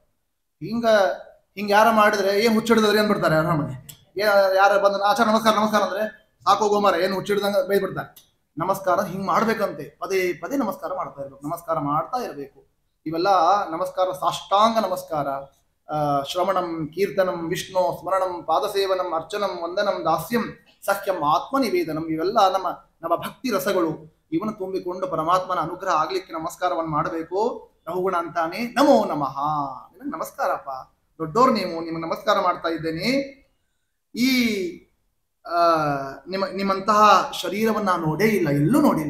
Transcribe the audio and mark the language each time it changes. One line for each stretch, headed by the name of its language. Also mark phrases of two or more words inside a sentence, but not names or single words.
Kannada: ಹಿಂಗ ಯಾರ ಮಾಡಿದ್ರೆ ಏನ್ ಹುಚ್ಚಿಡಿದ್ರಿ ಅಂದ್ಬಿಡ್ತಾರೆ. ನಮಗೆ ಯಾರ ಬಂದ ಆಚಾರ ನಮಸ್ಕಾರ ನಮಸ್ಕಾರ ಅಂದ್ರೆ ಸಾಕು ಗೋಮಾರ, ಏನು ಹುಚ್ಚಿಡ್ದಂಗ ಬೈದ್ಬಿಡ್ತಾರೆ. ನಮಸ್ಕಾರ ಹಿಂಗ್ ಮಾಡ್ಬೇಕಂತೆ, ಪದೇ ಪದೇ ನಮಸ್ಕಾರ ಮಾಡ್ತಾ ಇರ್ಬೇಕು, ನಮಸ್ಕಾರ ಮಾಡ್ತಾ ಇರ್ಬೇಕು. ಇವೆಲ್ಲ ನಮಸ್ಕಾರ, ಸಾಷ್ಟಾಂಗ ನಮಸ್ಕಾರ,
Sanskrit: ಶ್ರವಣಂ ಕೀರ್ತನಂ ವಿಷ್ಣು ಸ್ಮರಣಂ ಪಾದಸೇವನಂ ಅರ್ಚನಂ ವಂದನಂ ದಾಸ್ಯಂ ಸಖ್ಯಂ ಆತ್ಮನಿವೇದನಂ,
Kannada: ಇವೆಲ್ಲ ನಮ್ಮ ಭಕ್ತಿ ರಸಗಳು. ಇವನು ತುಂಬಿಕೊಂಡು ಪರಮಾತ್ಮನ ಅನುಗ್ರಹ ಆಗ್ಲಿಕ್ಕೆ ನಮಸ್ಕಾರವನ್ನು ಮಾಡಬೇಕು. ರಹುಗುಣ ಅಂತಾನೆ
Sanskrit: ನಮೋ ನಮಃ,
Kannada: ನಿನಗೆ ನಮಸ್ಕಾರಪ್ಪ, ದೊಡ್ಡೋರು ನೀವು, ನಿಮಗೆ ನಮಸ್ಕಾರ ಮಾಡ್ತಾ ಇದ್ದೇನೆ. ಈ ನಿಮ್ಮಂತಹ ಶರೀರವನ್ನು ನಾನು ನೋಡೇ ಇಲ್ಲ, ಎಲ್ಲೂ ನೋಡಿಲ್ಲ.